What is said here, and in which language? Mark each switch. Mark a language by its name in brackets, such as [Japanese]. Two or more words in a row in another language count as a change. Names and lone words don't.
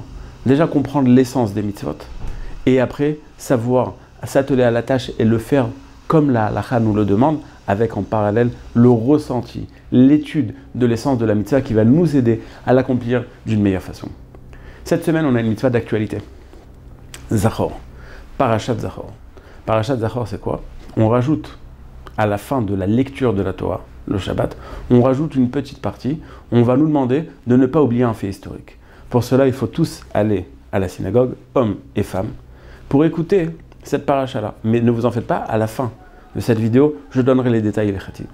[French] Déjà comprendre l'essence des mitzvot. Et après, savoir s'atteler à la tâche et le faire comme la halakha nous le demande, avec en parallèle le ressenti, l'étude de l'essence de la mitzvah qui va nous aider à l'accomplir d'une meilleure façon. Cette semaine, on a une mitzvah d'actualité. Zachor. Parashat Zachor. Parashat Zachor, c'est quoi? On rajoute à la fin de la lecture de la Torah, le Shabbat, on rajoute une petite partie. On va nous demander de ne pas oublier un fait historique. Pour cela, il faut tous aller à la synagogue, hommes et femmes, pour écouter cette paracha-là. Mais ne vous en faites pas, à la fin de cette vidéo, je donnerai les détails et les khatim.